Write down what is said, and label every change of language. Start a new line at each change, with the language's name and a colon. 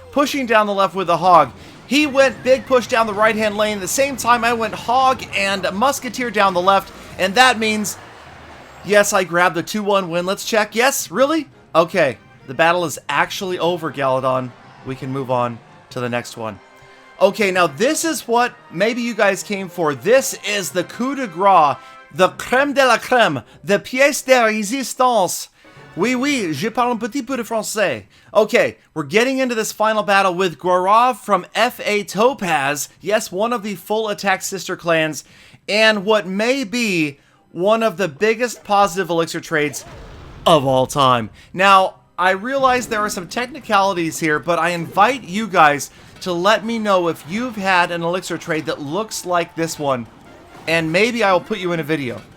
English: Pushing down the left with the hog. He went big push down the right-hand lane. At the same time, I went hog and musketeer down the left, and that means, yes, I grabbed the 2-1 win. Let's check. Yes, really? Okay, the battle is actually over, Galadon. We can move on to the next one. Okay, now this is what maybe you guys came for. This is the coup de grace, the crème de la crème, the pièce de résistance.
French: Oui, oui, je parle un petit peu de français.
English: Okay, we're getting into this final battle with Galadon from FA Topaz. Yes, one of the full attack sister clans, and what may be one of the biggest positive elixir trades of all time. Now, I realize there are some technicalities here, but I invite you guys to let me know if you've had an elixir trade that looks like this one, and maybe I will put you in a video.